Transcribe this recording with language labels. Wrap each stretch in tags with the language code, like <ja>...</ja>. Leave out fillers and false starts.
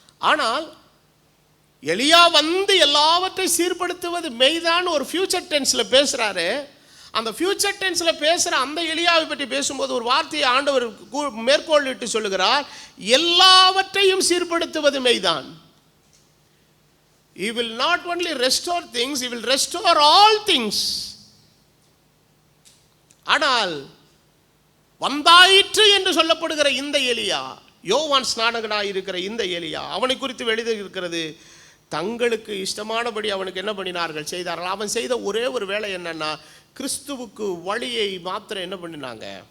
<ta>ஆனால் எலியா வந்து எல்லாவற்றையும் சீர்படுத்துவது மெய்தான் ஒரு ஃபியூச்சர் டென்ஸில் பேசுகிறாரு. அந்த ஃபியூச்சர் டென்ஸில் பேசுகிற அந்த எலியாவை பற்றி பேசும்போது ஒரு வார்த்தையை ஆண்டவர் மேற்கோளிட்டு சொல்லுகிறார், எல்லாவற்றையும் சீர்படுத்துவது மெய்தான்.</ta> <en>He will not only restore things, he will restore all things.</en> <ta>ஆனால் வந்தாயிற்று என்று சொல்லப்படுகிற இந்த எலியா, யோவான் ஸ்நானகனாக இருக்கிற இந்த எலியா, அவனை குறித்து எழுதியிருக்கிறது, தங்களுக்கு இஷ்டமானபடி அவனுக்கு என்ன பண்ணினார்கள்? செய்தார்கள். அவன் செய்த ஒரே ஒரு வேலை என்னன்னா, கிறிஸ்துவுக்கு வழியை மாத்திரம் என்ன பண்ணினாங்க?</ta>